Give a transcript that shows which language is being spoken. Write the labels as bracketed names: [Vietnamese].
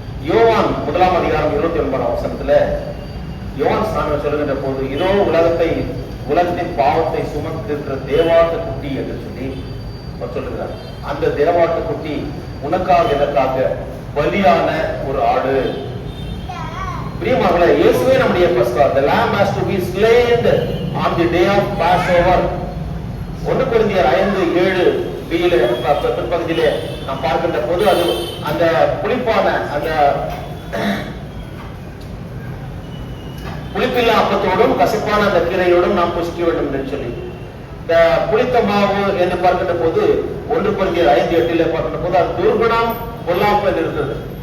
[Tamil] யோவான் 1ஆம் அதிகாரம் 29ஆம் வசனத்துல யோவான் ஸ்நானம் சொல்லுகின்ற போது, இதோ உலகத்தின் பாவத்தை சுமந்திருக்கிற தேவாட்டு குட்டி என்று சொல்லி சொல்லுகிறார். அந்த தேவாட்டு குட்டி உனக்காக எனக்காக பலியான ஒரு ஆடு. பிரியமானவர்களே, இயேசுவே நம்முடைய பஸ்கா. [English] The lamb has to be slain on the day of Passover. [Tamil] 1 கொரிந்தியர் 5:7 பிற்பகுதியிலே நாம் பார்க்கின்ற போது அது அந்த புளிப்பான அந்த புளிப்பில்லா அப்பத்தோடும் கசப்பான அந்த கீரையோடும் நாம் புசிக்க வேண்டும் என்று சொல்லி, இந்த புளித்த மாவு என்று பார்க்கின்ற போது 1 கொரிந்தியர் 5:8 பார்க்கின்ற போது அது துர்குணம் பொல்லாப்பு என்று இருந்தது.